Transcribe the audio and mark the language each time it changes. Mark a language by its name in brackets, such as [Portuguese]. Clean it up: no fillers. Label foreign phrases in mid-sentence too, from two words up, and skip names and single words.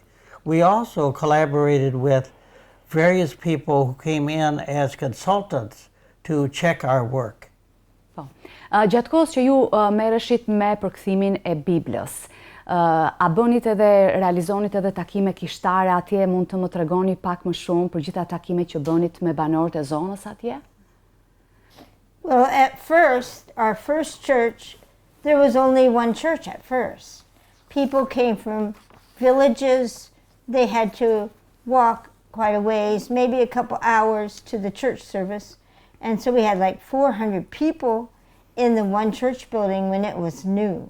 [English] We also collaborated with various people who came in as consultants to check our work. [Albanian] Po. Gjatë kohës që ju merreshit me përkthimin e Biblës, a bënit edhe, realizonit edhe takime kishtare atje, mund të më tregoni pak më shumë për gjitha takimet që bënit me banorët e zonës atje? [English] Well, at first, our first church, there was only one church at first. People came from villages. They had to walk quite a ways, maybe a couple hours to the church service. And so we had like 400 people in the one church building when it was new.